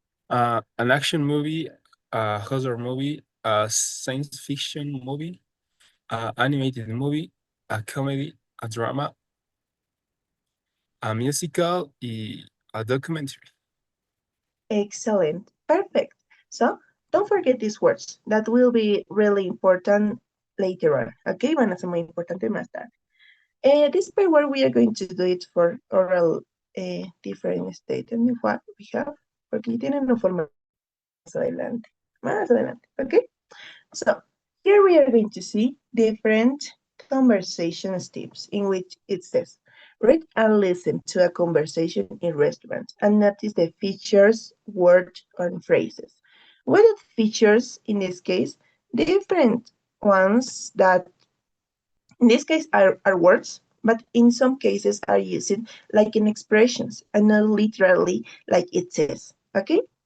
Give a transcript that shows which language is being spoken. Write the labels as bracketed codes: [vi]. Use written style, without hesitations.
[en] An action movie, a horror movie, a science fiction movie, a animated movie, a comedy, a drama, a musical, y a documentary. Excellent. Perfect. So, don't forget these words. That will be really important later on. [es] Okay, van a ser muy importante más tarde. [en] This part where we are going to do it for oral different statements. What we have, [es] porque tienen una forma más adelante. Más adelante, okay? [en] So, here we are going to see different conversation tips in which it says, read and listen to a conversation in restaurants and notice the features, words, and phrases. What are features in this case? Different ones that in this case are words, but in some cases are using like in expressions and not literally like it says, okay?